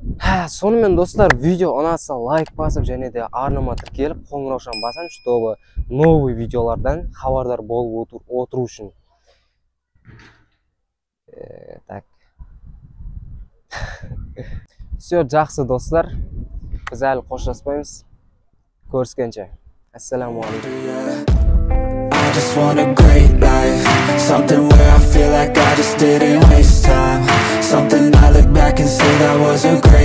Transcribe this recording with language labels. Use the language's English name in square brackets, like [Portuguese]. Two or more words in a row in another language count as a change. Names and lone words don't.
[Kazakh] Сонымен достар, видео ұнаса лайк басып және де арнама тіркеліп қоңыраушаны басам, [Russian] чтобы новый [Kazakh] видеолардан хабардар болып отыру үшін. [Russian] Так. Все, [Kazakh] жақсы достар. Біз әлі қоштаспаймыз. Көріскенше. Ассаламу алейкум. [English] I just want a great life, something where I feel like I just didn't waste time, something I look back and say that was a